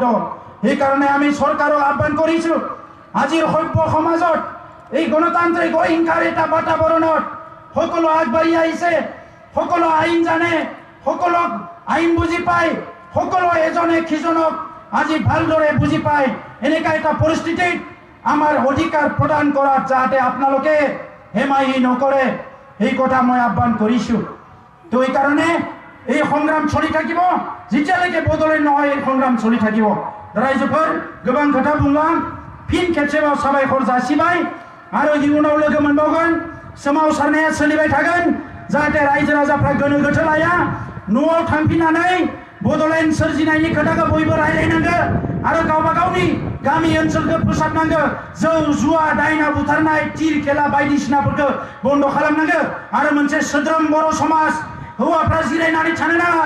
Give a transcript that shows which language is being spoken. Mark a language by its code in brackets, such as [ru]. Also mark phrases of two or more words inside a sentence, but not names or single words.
[as] সেইকাৰণে আমি চৰকাৰক আহ্বান কৰিছো, আজিৰ সভ্য সমাজত এই গণতান্ত্ৰিক অহিংসাৰ এটা বাতাবৰণত সকলো আগবাঢ়ি আহিছে, সকলো আইন জানে, সকলক আইন বুজি পায়, সকলো এজনে সিজনক আজি ভালদৰে বুজি পায়। এনেকুৱা এটা পৰিস্থিতিত আমাৰ অধিকাৰ প্ৰদান কৰাত যাতে আপোনালোকে হেমাহি নকৰে, এই কথা মই আহ্বান কৰিছো। তো এইকাৰণে এই সংগ্ৰাম চলি থাকিব, যেতিয়ালৈকে বদলাই নহয় এই সংগ্ৰাম চলি থাকিব। [brx] रायजोफोर गोबां खोथा बुंलां, फिन खेबसेबाव साबायखर जासिबाय आरो इयुनाव लोगो मोनबावगोन, सोमावसारनाया सोलिबाय थागोन, जाहाथे रायजो राजाफ्रा गोनो गोथो लाया। न'आव थांफिननानै बड'लेण्ड सोरजिनायनि खोथाखौ बयबो रायलायनांगौ आरो गावबा गावनि गामि ओनसोलखौ फोसाबनांगौ, जौ जुवा दायना बुथारनाय थिर खेला बायदिसिनाफोरखौ बन्द खालामनांगौ आरो मोनसे सोद्रोम बर' समाज, हौवाफ्रा जिरायनानै थानो नाङा।